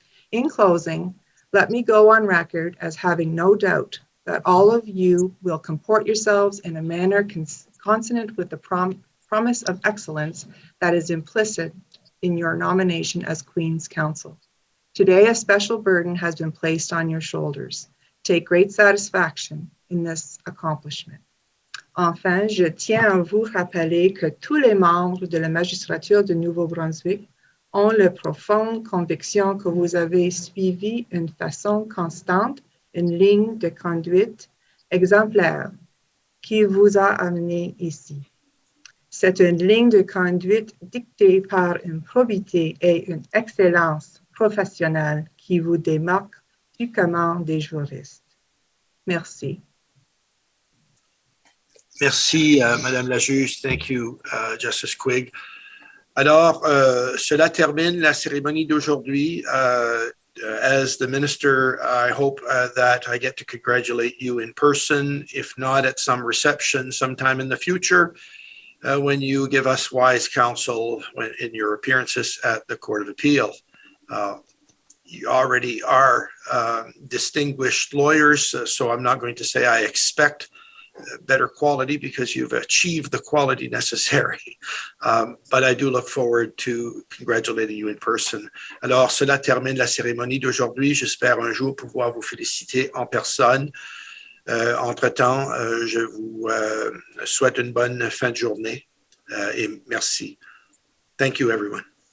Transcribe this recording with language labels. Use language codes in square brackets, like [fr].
[en] In closing, let me go on record as having no doubt that all of you will comport yourselves in a manner consonant with the promise of excellence that is implicit in your nomination as Queen's Counsel. Today, a special burden has been placed on your shoulders. Take great satisfaction in this accomplishment. [fr] Enfin, je tiens à vous rappeler que tous les membres de la magistrature de Nouveau-Brunswick ont la profonde conviction que vous avez suivi une façon constante une ligne de conduite exemplaire qui vous a amené ici. C'est une ligne de conduite dictée par une probité et une excellence professionnelle qui vous démarque du commun des juristes. Merci. Merci, Madame la juge. [en] Thank you, Justice Quigg. [fr] Alors, cela termine la cérémonie d'aujourd'hui. [en] As the minister, I hope that I get to congratulate you in person, if not at some reception sometime in the future, when you give us wise counsel in your appearances at the Court of Appeal. You already are distinguished lawyers, so I'm not going to say I expect better quality because you've achieved the quality necessary. But I do look forward to congratulating you in person. [fr] Alors, cela termine la cérémonie d'aujourd'hui. J'espère un jour pouvoir vous féliciter en personne. Entre-temps, je vous souhaite une bonne fin de journée et merci. [en] Thank you, everyone.